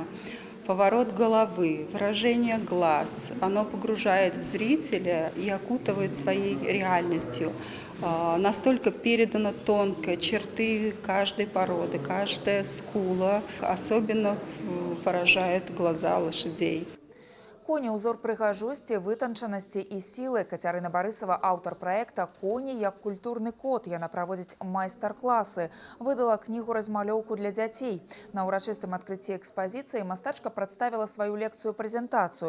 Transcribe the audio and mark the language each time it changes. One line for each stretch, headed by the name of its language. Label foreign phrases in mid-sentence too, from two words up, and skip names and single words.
Russian: Поворот головы, выражение глаз, оно погружает в зрителя и окутывает своей реальностью. Настолько передано тонко черты каждой породы, каждая скула особенно поражает глаза лошадей.
Belarusian: Коні – узор прыгажосці, вытанчанасці і сілы. Кацярына Барысава – аўтар праекта «Коні як культурны код». Яна праводзіць майстар-класы. Выдала кнігу-размалёўку для дзяцей. На ўрачыстым адкрыцці экспазіцыі мастачка прадставіла сваю лекцыю-прэзентацыю.